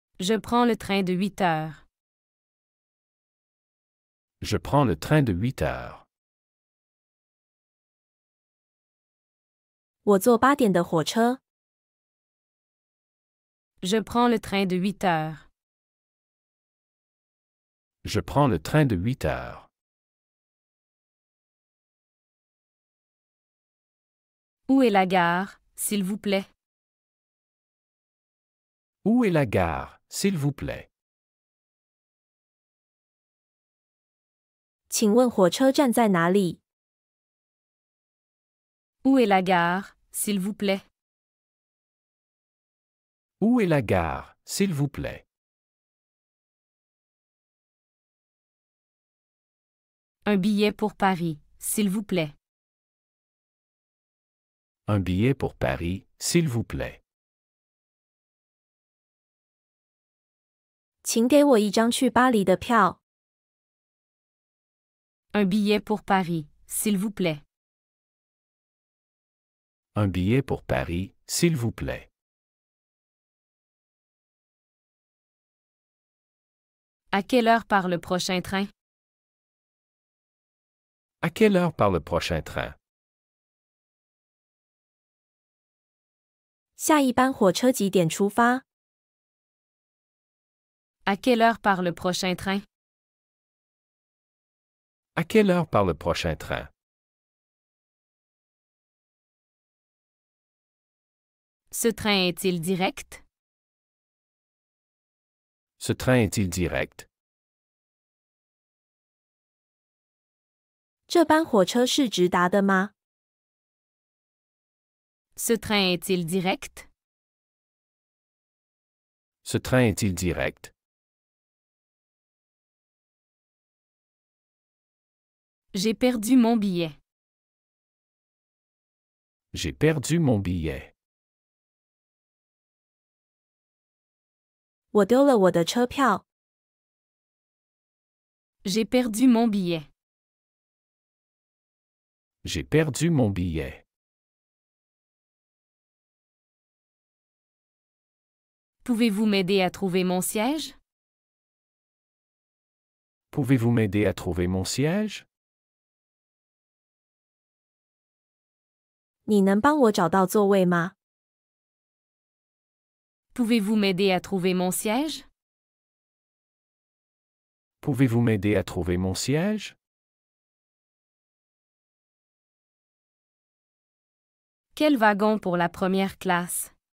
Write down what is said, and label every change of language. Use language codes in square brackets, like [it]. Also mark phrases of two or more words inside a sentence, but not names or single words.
[fr] Je prends le train de 8 heures. Je prends le train de 8 heures. [zh] 我坐8点的火车。 [fr] Je prends le train de 8 heures. Je prends le train de 8 heures. Où est la gare, s'il vous plaît? Où est la gare, s'il vous plaît? [zh] 请问火车站在哪里？ [fr] Où est la gare, s'il vous plaît? Où est la gare, s'il vous plaît? Un billet pour Paris, s'il vous plaît. Un billet pour Paris, s'il vous plaît. [zh] 请给我一张去巴黎的票。 [fr] Un billet pour Paris, s'il vous plaît. Un billet pour Paris, s'il vous plaît. À quelle heure part le prochain train? À quelle heure part le prochain train? [zh] 下一班火车几点出发？ [fr] À quelle heure part le prochain train? À quelle heure part le prochain train? Ce train est-il direct? Ce train est-il direct? [zh] 这班火车是直达的吗？ [fr] Ce train est-il direct? Ce train est-il direct? J'ai perdu mon billet. J'ai perdu mon billet. [zh] 我丢了我的车票。 [fr] J'ai perdu mon billet. J'ai perdu mon billet. Pouvez-vous m'aider à trouver mon siège? Pouvez-vous m'aider à trouver mon siège? [zh] 你能帮我找到座位吗？ [fr] Pouvez-vous m'aider à trouver mon siège? Pouvez-vous m'aider à trouver mon siège? Quel wagon pour la première classe?